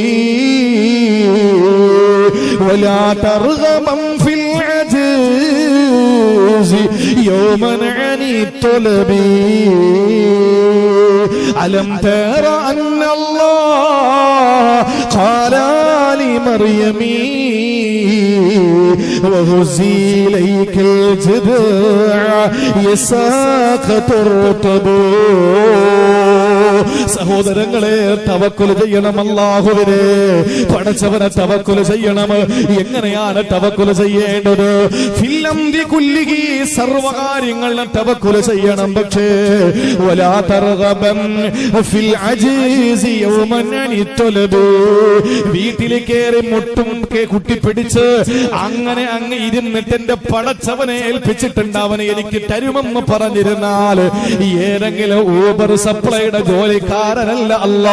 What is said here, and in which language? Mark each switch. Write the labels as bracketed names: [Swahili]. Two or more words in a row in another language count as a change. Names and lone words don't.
[Arabic] ولا ترغبن في العجز يوما عن الطلب ألم تر أن الله قال لمريمي وهزي إليك الجذع يساقط الرطب [Malayalam] സഹോദരങ്ങളെ തവക്കുൽ ചെയ്യണം അല്ലാഹുവിനെ. പടച്ചവനെ തവക്കുൽ ചെയ്യണം. എങ്ങനെയാണ് തവക്കുൽ ചെയ്യേണ്ടത്? [Arabic] في الأمر كله, [Malayalam] സർവകാര്യങ്ങളിലും തവക്കുൽ ചെയ്യണം. പക്ഷേ [Arabic] ولا ترغبن في العجز يوما عن الطلب, [Malayalam] വീട്ടിൽ കയറി മുട്ടും കുട്ടിപ്പിടിച്ച് അങ്ങനെ അങ്ങ് ഇരുന്നിട്ട് എന്റെ പടച്ചവനെ ഏൽപ്പിച്ചിട്ടുണ്ട്, അവനെ എനിക്ക് തരുമെന്ന് പറഞ്ഞിരുന്നാൽ ഏതെങ്കിലും ഊബർ സപ്ലൈയുടെ ജോലിക്കാരനല്ല അല്ലാ.